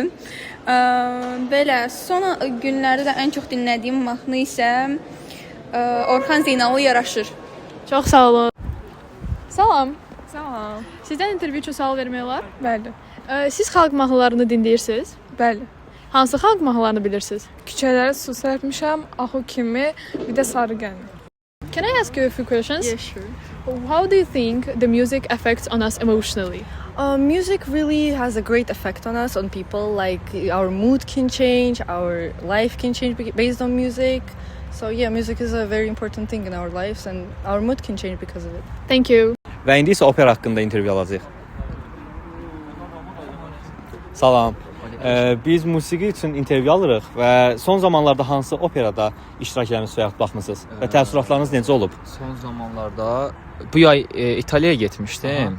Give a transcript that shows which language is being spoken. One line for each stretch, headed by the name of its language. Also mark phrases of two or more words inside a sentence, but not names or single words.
Azerbaijani: Belə son günlərdə də ən çox dinlədiyim mahnı isə Orxan Zeynalov Yaraşır. Çox sağ olun. Salam. Salam. Sizdən intervyu üçün sual vermək olar? Bəli. Siz xalq mahnılarını dinləyirsiniz? Bəli. Hansı xalq mahnılarını bilirsiniz? Küçələrə su sərpmişəm, Axu kimi, bir də Sarı gəlin.
English: Can I ask you a few questions? Yeah, sure. How do you think the music affects on us emotionally? Music really has a great effect on us, on people. Like our mood can change, our life can change based on music. So yeah, music is a very important thing in our lives and our mood can change because of it. Thank you.
Azerbaijani: Və indi isə opera haqqında intervyu alacağıq. Salam. Biz musiqi üçün intervyu alırıq və son zamanlarda hansı operada iştirak etmisiniz və yaxud baxmısınız və təəssüratlarınız necə olub? Son zamanlarda bu yay İtaliyaya getmişdim.